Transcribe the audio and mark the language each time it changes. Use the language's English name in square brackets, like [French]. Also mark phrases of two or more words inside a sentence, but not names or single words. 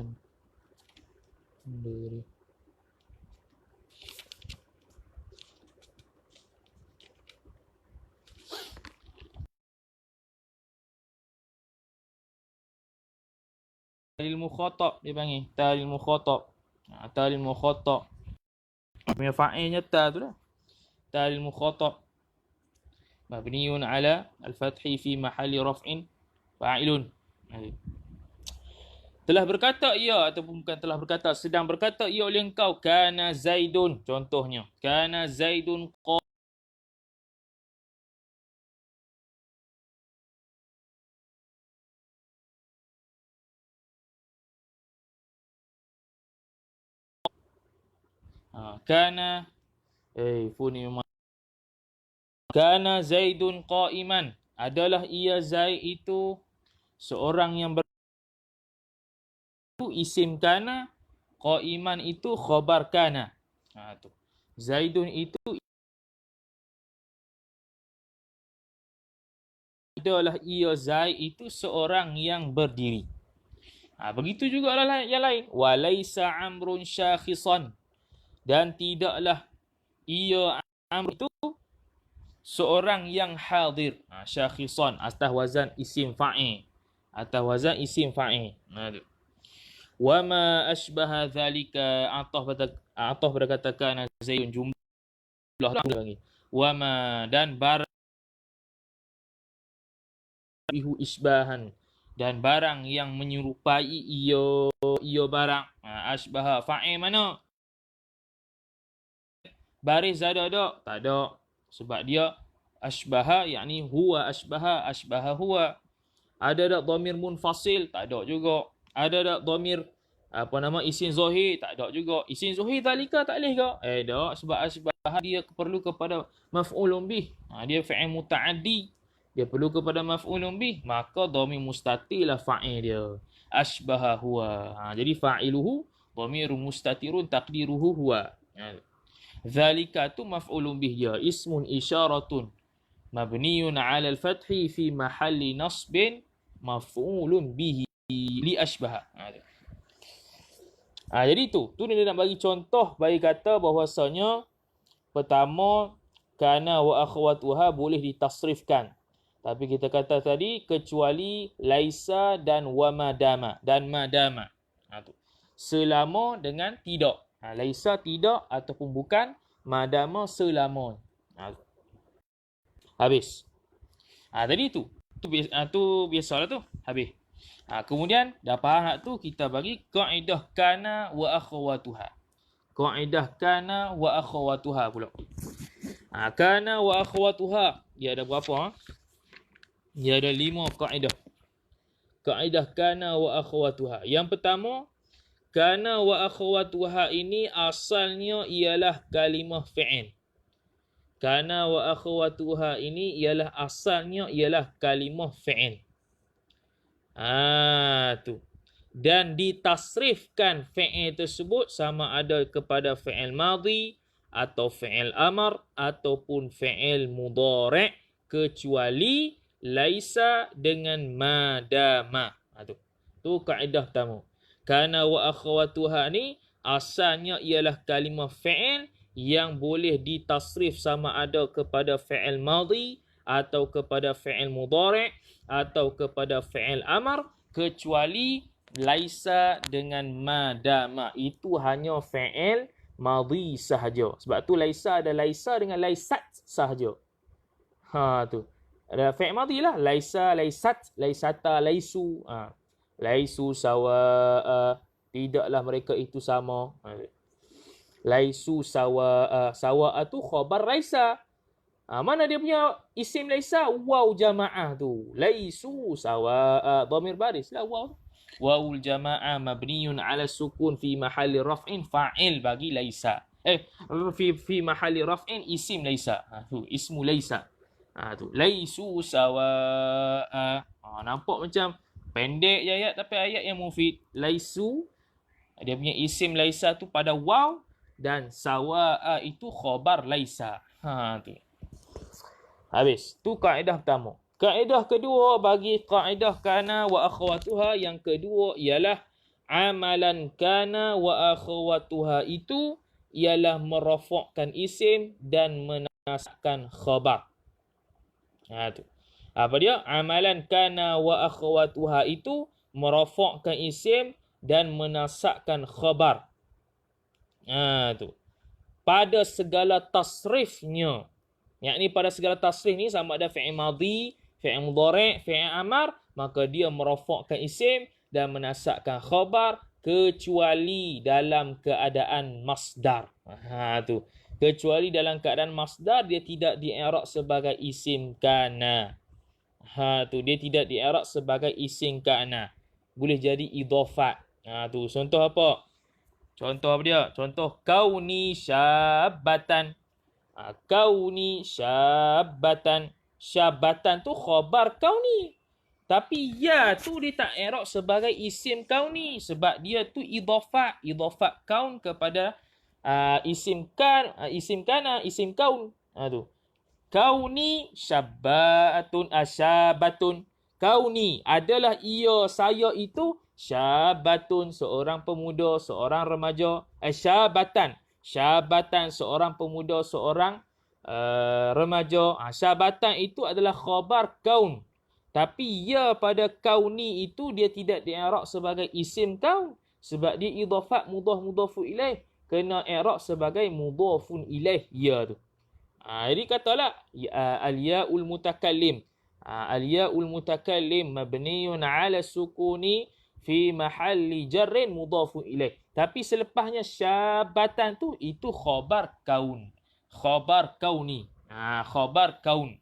[Malay] Benda ni. [Arabic] تاء للمخاطب [Malay] dia panggil. [Arabic] تاء للمخاطب. تاء للمخاطب. [Malay] Punya fa'ilnya ta tu lah. [Arabic] تاء للمخاطب. مبني على الفتح في محل رفع فاعل. [Malay] Telah berkata ia ataupun bukan telah berkata, sedang berkata ia oleh engkau. [Arabic] كان زيد. Contohnya. كان زيد كان كان زيد قائما. [Malay] Adalah ia Zaid itu seorang yang [Arabic] اسم كان, [Malay] qa'iman itu [Arabic] خبر كان. [Malay] Tu. Zaidun itu adalah ia Zaid itu seorang yang berdiri. Begitu juga lah yang lain. [Arabic] وليس عمرو شاخصا. [Malay] Dan tidaklah ia Amr itu seorang yang hadir. Syakhisan atas wazan [Arabic] اسم فاعل. [Malay] Atas wazan [Arabic] اسم فاعل. وما أشبه ذلك [Malay] atah berkata [Arabic] كان زيد [Malay] jumlah lagi. [Arabic] وما [Malay] dan barang bihu isbahan dan barang yang menyerupai ia barang. [Arabic] أشبه فاعل [Malay] mana? Baris ada tak? Tak ada. Sebab dia ashbaha yakni [Arabic] هو أشبه هو. [Malay] Ada tak [Arabic] ضمير منفصل? [Malay] Tak ada juga. Ada tak [Arabic] ضمير اسم ظاهر? [Malay] Tak ada juga. [Arabic] اسم ظاهر [Malay] zalika tak boleh ke? Tak, sebab ashbaha dia perlu kepada [Arabic] مفعول به. Dia فعل متعد. [Malay] Dia perlu kepada [Arabic] مفعول به, [Malay] maka [Arabic] ضمير مستتر [Malay] lah fa'il dia. [Arabic] أشبه هو. Jadi فاعله ضمير مستتر تقديره هو. Zalika tu مفعول به dia, اسم إشارة مبني على الفتح في محل نصب مفعول به لأشبه. [Malay] Jadi tu dia nak bagi contoh, bagi kata bahwasanya pertama [Arabic] كان وأخواتها [Malay] boleh ditasrifkan. Tapi kita kata tadi kecuali laisa dan wa madama dan madama. Tu. Selama dengan tidak. Laisa tidak ataupun bukan, madama selama. Habis. Tadi tu. Tu biasalah tu. Habis. Kemudian dah faham tak tu, kita bagi kaedah [Arabic] كان وأخواتها. [Malay] Kaedah [Arabic] كان وأخواتها [Malay] pula. [Arabic] كان وأخواتها. [Malay] Dia ada berapa? Dia ada 5 kaedah. Kaedah [Arabic] كان وأخواتها. [Malay] Yang pertama, [Arabic] كان وأخواتها [Malay] ini asalnya ialah [Arabic] كلمة فعل. كان وأخواتها [Malay] ini ialah asalnya ialah [Arabic] كلمة فعل. [Malay] Tu. Dan ditasrifkan fi'il tersebut sama ada kepada [Arabic] فعل ماض [Malay] atau [Arabic] فعل أمر [Malay] ataupun [Arabic] فعل مضارع' [Malay] kecuali laisa dengan madama. Tu kaedah pertama. [Arabic] كان وأخواتها [Malay] ni asalnya ialah [Arabic] كلمة فعل [Malay] yang boleh ditasrif sama ada kepada [Arabic] فعل ماض [Malay] atau kepada [Arabic] فعل مضارع' [Malay] atau kepada [Arabic] فعل أمر [Malay] kecuali laisa dengan madama. Itu hanya [Arabic] فعل ماض [Malay] sahaja. Sebab tu laisa ada laisa dengan laisat sahaja. Tu. Ada [Arabic] فعل ماض [Malay] lah. [Arabic] ليس، ليست، ليست، ليسوا. ليسوا سواء, [Malay] tidaklah mereka itu sama. [Arabic] ليسوا سواء، سواء tu خبر ليس. [Malay] Mana dia punya [Arabic] اسم ليس? واو جماعة tu. ليسوا سواء, [Malay] dhamir baris lah waw. [Arabic] واو الجماعة مبني على سكون في محل رفع فاعل bagi laisa. في محل رفع اسم ليس. Tu اسم ليس. Tu ليسوا سواء. [Malay] Nampak macam pendek je ayat tapi ayat yang mufid. Laisu, dia punya [Arabic] اسم ليس [Malay] tu pada waw dan sawa itu [Arabic] خبر ليس. [Malay] Tu. Habis. Tu kaedah pertama. Kaedah kedua bagi kaedah [Arabic] كان وأخواتها, [Malay] yang kedua ialah amalan [Arabic] كان وأخواتها [Malay] itu ialah merafakkan isim dan menasabkan khabar. Tu. Apa dia? Amalan [Arabic] كان وأخواتها [Malay] itu merafakkan isim dan menasabkan khabar. Tu. Pada segala tasrifnya. Yakni pada segala tasrif ni sama ada [Arabic] فعل ماض, فعل مضارع', فعل أمر, [Malay] maka dia merafakkan isim dan menasabkan khabar kecuali dalam keadaan masdar. Tu. Kecuali dalam keadaan masdar dia tidak di-i'rab sebagai [Arabic] اسم كان. [Malay] Tu dia tidak di-i'rab sebagai [Arabic] اسم كان. [Malay] Boleh jadi idhafat. Tu contoh apa? Contoh apa dia? Contoh [Arabic] كوني شابة. كوني شابة. [Malay] Syabatan tu [Arabic] خبر كوني. [Malay] Tapi ya tu dia tak i'rab sebagai [Arabic] اسم كوني [Malay] sebab dia tu idhafat. Idhafat kaun kepada [Arabic] اسم كان, اسم كون. [Malay] Tu. [Arabic] كوني شابة شابة. [Malay] Kauni adalah ia saya itu syabbatun seorang pemuda, seorang remaja. [Arabic] شابة. [Malay] Syabatan seorang pemuda, seorang remaja. Syabatan itu adalah [Arabic] خبر كون. [Malay] Tapi ya pada kauni itu dia tidak di-i'rab sebagai [Arabic] اسم كون [Malay] sebab dia idhafat [Arabic] مضاف إليه, [Malay] kena i'rab sebagai [Arabic] مضاف إليه [Malay] ya tu. Jadi katalah [Arabic] الياء المتكلم. الياء المتكلم مبني على سكون في محل جر مضاف إليه. [Malay] Tapi selepasnya syabatan tu itu [Arabic] خبر كون. خبر كوني. خبر كون.